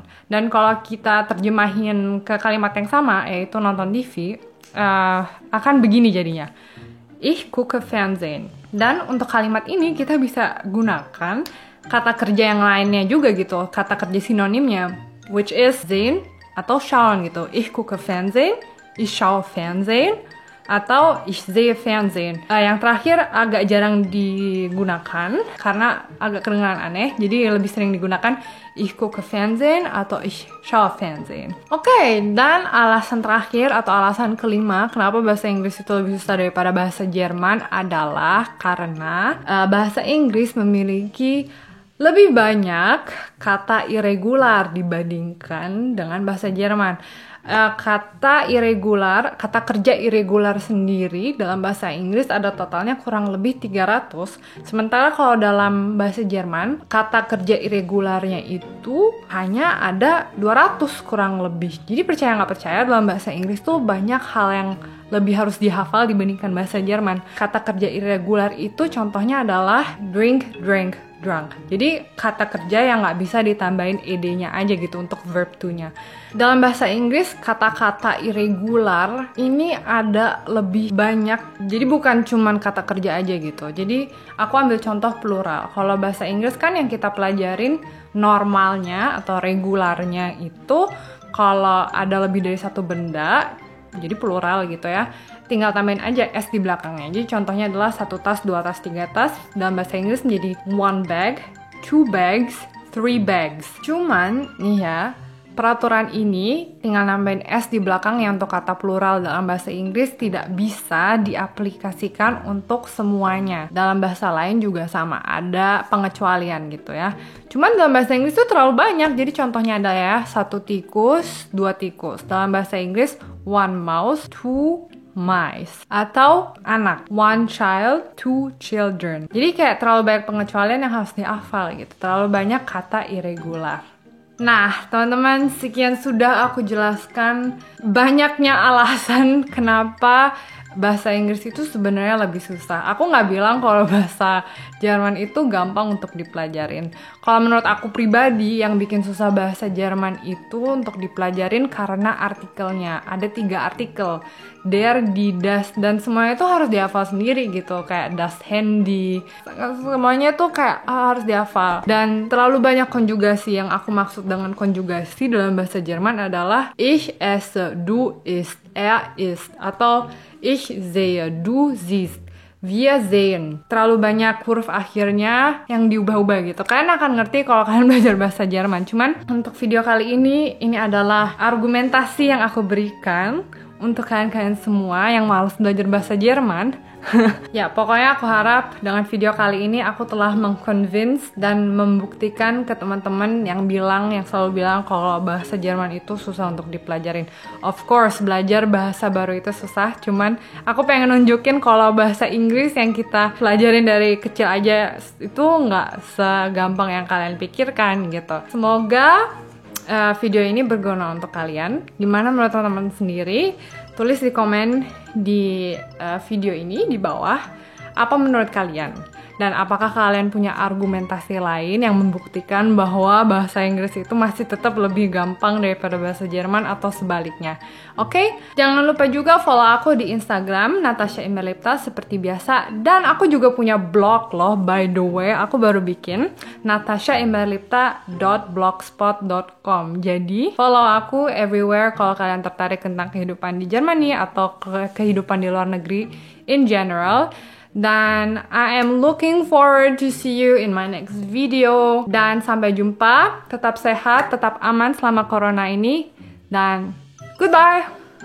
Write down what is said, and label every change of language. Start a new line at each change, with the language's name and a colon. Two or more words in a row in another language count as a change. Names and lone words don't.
Indonesian: Dan kalau kita terjemahin ke kalimat yang sama, yaitu nonton TV, akan begini jadinya.
German: Ich gucke Fernsehen.
Indonesian: Dan untuk kalimat ini kita bisa gunakan kata kerja yang lainnya juga gitu, kata kerja sinonimnya,
English: which is
Indonesian: sehen atau schauen gitu.
German: Ich gucke Fernsehen, ich schaue Fernsehen, atau ich sehe Fernsehen.
Indonesian: Yang terakhir agak jarang digunakan karena agak kedengaran aneh, jadi lebih sering digunakan
German: ich gucke Fernsehen
Indonesian: atau
German: ich schaue Fernsehen.
Indonesian: Oke, dan alasan terakhir atau alasan kelima kenapa bahasa Inggris itu lebih susah daripada bahasa Jerman adalah karena bahasa Inggris memiliki lebih banyak kata irregular dibandingkan dengan bahasa Jerman. Kata kerja irregular sendiri dalam bahasa Inggris ada totalnya kurang lebih 300. Sementara kalau dalam bahasa Jerman, kata kerja irregularnya itu hanya ada 200 kurang lebih. Jadi percaya nggak percaya, dalam bahasa Inggris tuh banyak hal yang lebih harus dihafal dibandingkan bahasa Jerman. Kata kerja irregular itu contohnya adalah
English: drink, drank, drunk.
Indonesian: Jadi kata kerja yang nggak bisa ditambahin ed-nya aja gitu untuk
English: verb to-
Indonesian: nya. Dalam bahasa Inggris, kata-kata irregular ini ada lebih banyak. Jadi bukan cuman kata kerja aja gitu. Jadi aku ambil contoh plural. Kalau bahasa Inggris kan yang kita pelajarin normalnya atau regularnya itu kalau ada lebih dari satu benda, jadi plural gitu ya, tinggal tambahin aja s di belakangnya. Jadi contohnya adalah 1 tas, 2 tas, 3 tas. Dalam bahasa Inggris menjadi
English: 1 bag, 2 bags, 3 bags.
Indonesian: Cuman nih ya, peraturan ini tinggal nambahin s di belakangnya untuk kata plural dalam bahasa Inggris tidak bisa diaplikasikan untuk semuanya. Dalam bahasa lain juga sama, ada pengecualian gitu ya. Cuman dalam bahasa Inggris itu terlalu banyak. Jadi contohnya ada ya, 1 tikus, 2 tikus. Dalam bahasa Inggris
English: 1 mouse, 2 mice.
Indonesian: Atau anak,
English: 1 child, 2 children.
Indonesian: Jadi kayak terlalu banyak pengecualian yang harus dihafal gitu. Terlalu banyak kata irregular. Nah, teman-teman, sekian sudah aku jelaskan banyaknya alasan kenapa bahasa Inggris itu sebenarnya lebih susah. Aku nggak bilang kalau bahasa Jerman itu gampang untuk dipelajarin. Kalau menurut aku pribadi, yang bikin susah bahasa Jerman itu untuk dipelajarin karena artikelnya. Ada 3 artikel. Der, die, das, dan semuanya itu harus dihafal sendiri gitu. Kayak
German: das Handy,
Indonesian: semuanya tuh kayak harus dihafal. Dan terlalu banyak konjugasi. Yang aku maksud dengan konjugasi dalam bahasa Jerman adalah
German: ich esse, du isst, er isst,
Indonesian: atau
German: ich sehe, du siehst, wir sehen.
Indonesian: Terlalu banyak huruf akhirnya yang diubah-ubah gitu. Kalian akan ngerti kalau kalian belajar bahasa Jerman. Cuman untuk video kali ini adalah argumentasi yang aku berikan untuk kalian-kalian semua yang malas belajar bahasa Jerman. Ya, pokoknya aku harap dengan video kali ini aku telah mengconvince dan membuktikan ke teman-teman yang selalu bilang kalau bahasa Jerman itu susah untuk dipelajarin.
English: Of course,
Indonesian: belajar bahasa baru itu susah, cuman aku pengen nunjukin kalau bahasa Inggris yang kita pelajarin dari kecil aja itu nggak segampang yang kalian pikirkan gitu. Semoga video ini berguna untuk kalian. Gimana menurut teman-teman sendiri? Tulis di komen di video ini di bawah apa menurut kalian. Dan apakah kalian punya argumentasi lain yang membuktikan bahwa bahasa Inggris itu masih tetap lebih gampang daripada bahasa Jerman atau sebaliknya. Oke? Jangan lupa juga follow aku di Instagram Natasha Imberlipta seperti biasa. Dan aku juga punya blog loh,
English: by the way.
Indonesian: Aku baru bikin natashaimberlipta.blogspot.com. Jadi follow aku everywhere kalau kalian tertarik tentang kehidupan di Jermani atau kehidupan di luar negeri
English: in general. Dan I am looking forward to see you in my next video.
Indonesian: Dan sampai jumpa, tetap sehat, tetap aman selama corona ini. Dan goodbye!